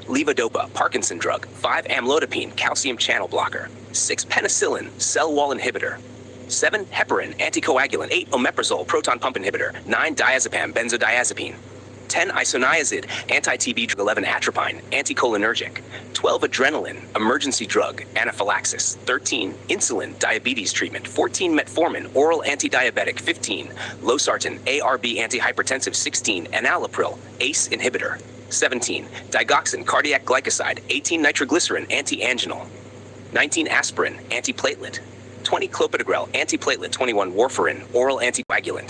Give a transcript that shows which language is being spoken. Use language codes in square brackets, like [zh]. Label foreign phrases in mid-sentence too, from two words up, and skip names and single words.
[en] levodopa, Parkinson drug. 5 amlodipine, calcium channel blocker. 6 penicillin, cell wall inhibitor. 7 heparin, anticoagulant. 8 omeprazole, proton pump inhibitor. 9 diazepam, benzodiazepine. 10 isoniazid, anti-TB drug. 11 atropine, anticholinergic. 12 adrenaline, emergency drug, anaphylaxis. 13 insulin, diabetes treatment. 14 metformin, oral antidiabetic. 15 losartan, ARB antihypertensive. 16 enalapril, ACE inhibitor. 17 digoxin, cardiac glycoside. 18 nitroglycerin, anti-anginal. 19 aspirin, antiplatelet. 20 clopidogrel, antiplatelet. 21 warfarin, oral anticoagulant.